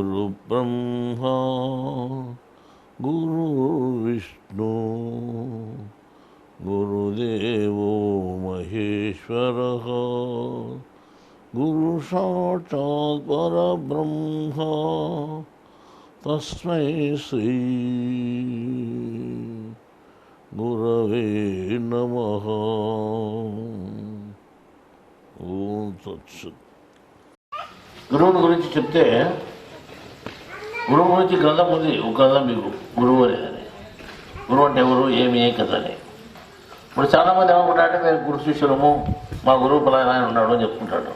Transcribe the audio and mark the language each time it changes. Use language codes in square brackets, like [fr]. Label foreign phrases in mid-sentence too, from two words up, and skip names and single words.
[sa] गुरुर्ब्रह्मा गुरुर्विष्णु गुरुदेवो महेश्वरः गुरुसाक्षात् परब्रह्म तस्मै श्री गुरवे नमः। ఓం తత్సత్. [te] గురువుని గురించి చెప్తే గురువు గురించి గ్రంథం ఉంది. ఒక గ్రంథం మీకు గురువు అనేదని. గురువు అంటే ఎవరు, ఏమి కథ అని. ఇప్పుడు చాలామంది ఏమనుకుంటారంటే మేము గురు శిష్యులము, మా గురువు పలానా ఉన్నాడు అని చెప్పుకుంటాడు.